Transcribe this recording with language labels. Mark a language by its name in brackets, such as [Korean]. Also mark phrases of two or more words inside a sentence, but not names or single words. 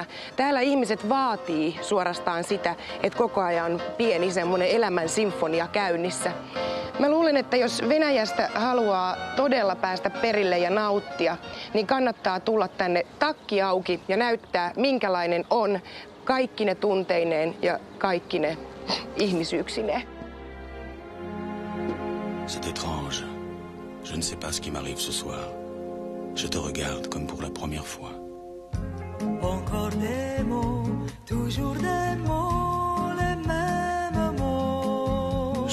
[Finnish] Täällä ihmiset vaatii suorastaan sitä, että koko ajan on pieni semmoinen elämän sinfonia käynnissä. Mä luulen, että jos Venäjästä haluaa todella päästä perille ja nauttia, niin kannattaa tulla tänne takki auki ja näyttää, minkälainen on kaikkine tunteineen ja kaikkine ihmisyyksineen. [French] C'est étrange. Je ne sais pas ce qui m'arrive ce soir. Je te regarde comme pour la première fois. Encore des mots, toujours des mots, les mêmes mots.